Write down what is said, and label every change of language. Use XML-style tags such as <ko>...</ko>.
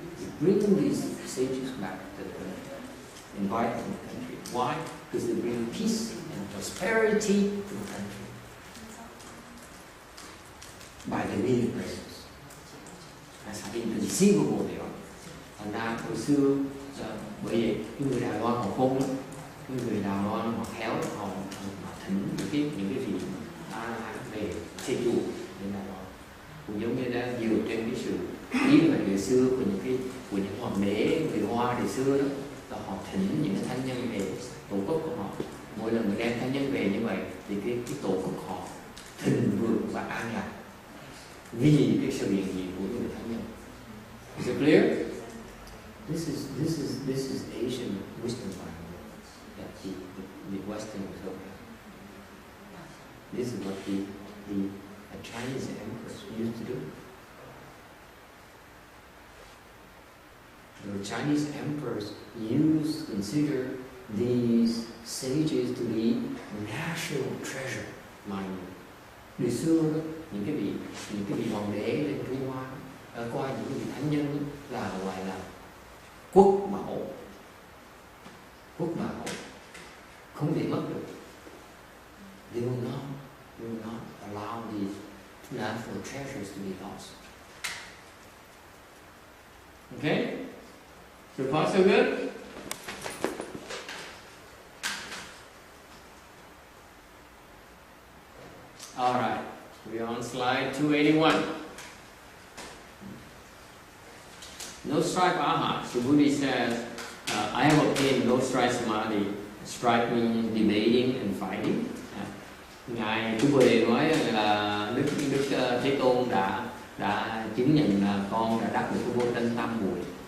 <en>They bring these sages back to the country, invite them to the country. Why? Because they bring peace and prosperity to the country by their mere presence. That's how inconceivable they are.</en> <vi>Thành ra hồi xưa, bởi vậy cái người Đài Loan họ khôn lắm, cái người Đài Loan họ khéo, họ thỉnh những cái vị về xây chùa nên là cũng giống như đã dựa trên cái sự ý mà ngày xưa của những hoàng đế người Hoa ngày xưa đó, là họ thỉnh những cái thánh nhân về tổ quốc của họ. Mỗi lần người đem thánh nhân về như vậy thì cái tổ quốc họ thịnh vượng và an lạc vì cái sự hiện diện của người thánh nhân.</vi> <en>Is it clear? This is Asian wisdom that the Western is. This is what the Chinese emperors used to do. The Chinese emperors consider these sages to be national treasure.</en> <vi>Ngày xưa đó, những cái vị hoàng đế lên Trung Hoa đã coi những cái vị thánh nhân là gọi là quốc bảo, không thể mất được.</vi> <en>They will not allow these natural treasures to be lost. Okay? So far so good? Alright, we're on slide 281. No stripe Arhat. So Buddha says, I have obtained no stripe samadhi. Stripe means debating and fighting.</en> <vi>Ngài Chú Bồ nói là Đức Thế Tôn đã chứng nhận là con đã đắc được cái vô tranh tam muội.</vi>